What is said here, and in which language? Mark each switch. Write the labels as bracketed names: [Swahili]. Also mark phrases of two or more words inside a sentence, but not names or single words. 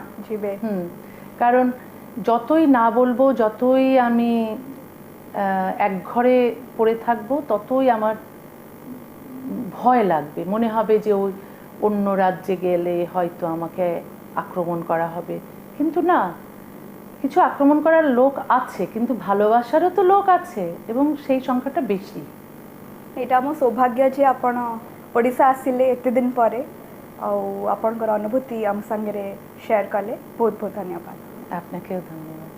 [Bangla] কারণ যতই না বলবো, যতই আমি এক ঘরে পড়ে থাকবো, ততই আমার ভয় লাগবে, মনে হবে যে ওই অন্য রাজ্যে গেলে হয়তো আমাকে আক্রমণ করা হবে। কিন্তু না, কিছু আক্রমণ করার লোক আছে, কিন্তু ভালোবাসারও তো লোক আছে এবং সেই সংখ্যাটা বেশি। এটা আমার সৌভাগ্য যে [Odia] ଆପଣ ଓଡ଼ିଶା ଆସିଲେ ଏତେ ଦିନ ପରେ ଆଉ ଆପଣଙ୍କର ଅନୁଭୂତି ଆମ ସାଙ୍ଗରେ ସେୟାର କଲେ। ବହୁତ ବହୁତ ଧନ୍ୟବାଦ। [Bangla] আপনাকেও ধন্যবাদ।